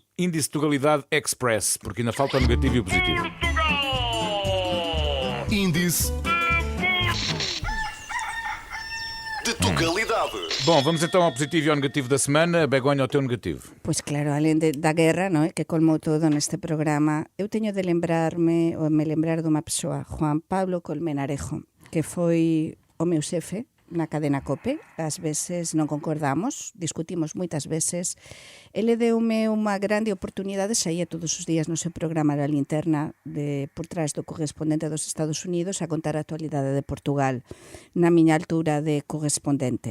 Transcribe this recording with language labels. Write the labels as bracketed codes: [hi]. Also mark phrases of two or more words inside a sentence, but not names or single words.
[pt] índice de Tugalidade express, porque ainda falta o negativo e o positivo. Índice de Tugalidade. Bom, vamos então ao positivo e ao negativo da semana. Begonha, ao teu negativo. Pois claro, além da guerra, não é, [gl] que colmou todo neste programa, eu teño de me lembrar dunha persoa, Juan Pablo Colmenarejo, que foi o meu xefe na cadena COPE. Ás veces non concordamos, discutimos moitas veces. Ele deume unha grande oportunidade, saía todos os días no seu programa da linterna por trás do correspondente dos Estados Unidos a contar a actualidade de Portugal na miña altura de correspondente.